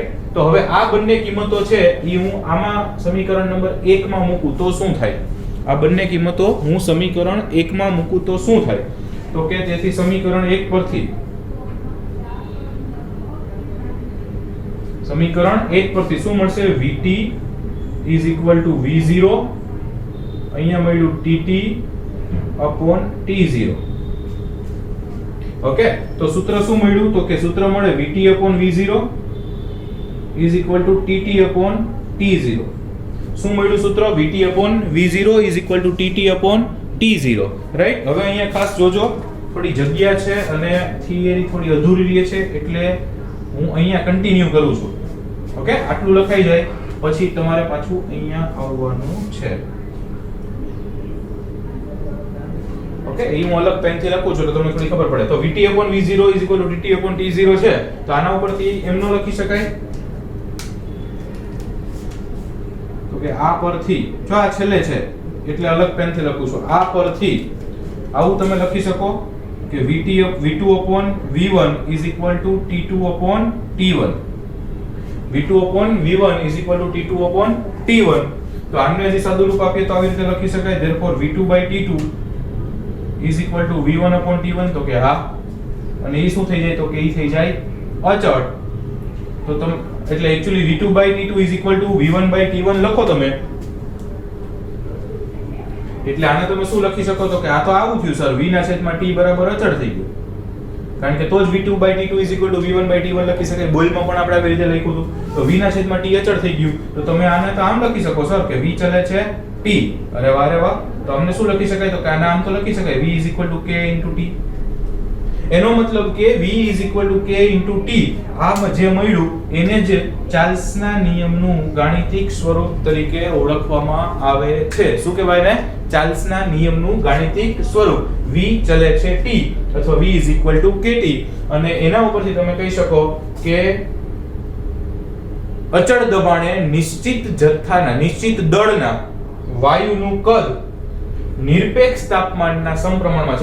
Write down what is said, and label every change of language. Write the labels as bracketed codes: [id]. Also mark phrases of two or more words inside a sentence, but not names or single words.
[gu] તો હવે આ બંને કિંમતો છે ઈ હું આમાં સમીકરણ નંબર 1 માં મૂકું તો શું થાય? આ બંને કિંમતો હું સમીકરણ 1 માં મૂકું તો શું થાય? તો કે તેથી સમીકરણ 1 પરથી શું મળશે? [en] vt is equal to v0 [gu] અહીંયા મળ્યું [en] tt upon t0. [gu] ઓકે. તો સૂત્ર શું મળ્યું તો કે સૂત્ર મળે [en] vt upon v0 is equal to tt upon t0. [gu] શું મળ્યું સૂત્ર? [en] vt upon v0 is equal to tt upon t0. [gu] રાઈટ? હવે અહીંયા ખાસ જોજો થોડી જગ્યા છે અને થિયરી થોડી અધૂરી રહે છે એટલે હું અહીંયા કન્ટિન્યુ કરું છું. ઓકે. આટલું લખાઈ જાય પછી તમારે પાછું અહીંયા આવવાનું છે. ઓકે. એ હું અલગ પેન થી લખું છું તો તમને થોડી ખબર પડે. તો [en] vt upon v0 is equal to tt upon t0 [gu] છે તો આના ઉપરથી એમનો લખી શકાય તો કે આ પરથી જો આ છેલ્લે છે એટલે અલગ પેન થી લખું છું. આ પરથી આવું તમે લખી શકો કે [en] v2 upon v1 is equal to t2 upon t1. v2 upon v1 is equal to t2 upon t1. [gu] તો આને હજી સાદું રૂપ આપીએ તો આવી રીતે લખી શકાય. [en] therefore v2 by t2 is equal to v1 upon t1. [gu] તો કે હા. અને એ શું થઈ જાય તો કે એ થઈ જાય અચળ. તો તમે એટલે એક્ચ્યુઅલી [en] v2 by t2 is equal to v1 by t1 [gu] લખો તમે. એટલે આને તમે શું લખી શકો તો કે આ તો આવું થયું સર v ના છેદમાં t બરાબર અચળ થઈ ગયું. કારણ કે તો જ [en] v2 by t2 is equal to v1 by t1 [gu] લખી શકાય. બોઇલમાં પણ આપણે આવી રીતે લખ્યું હતું. તો v ના છેદમાં t અચળ થઈ ગયું તો તમે આને તો આમ લખી શકો સર કે v ચલે છે t. અરે વાહ રે વાહ. તો અમને શું લખી શકાય તો કે આને આમ તો લખી શકાય [en] v is equal to k into t. [gu] એનો મતલબ કે [en] v is equal to k into t [gu] આ જે મળ્યું એને જ ચાર્લ્સના નિયમનું ગાણિતિક સ્વરૂપ તરીકે ઓળખવામાં આવે છે. શું કહેવાય ને? ચાર્લ્સના નિયમનું ગાણિતિક સ્વરૂપ. v ચલે છે t અથવા v kt અને એના ઉપરથી તમે કહી શકો કે અચળ દબાણે નિશ્ચિત જથ્થાના નિશ્ચિત દળના વાયુનું કદ નિરપેક્ષ તાપમાનના સમપ્રમાણમાં છે.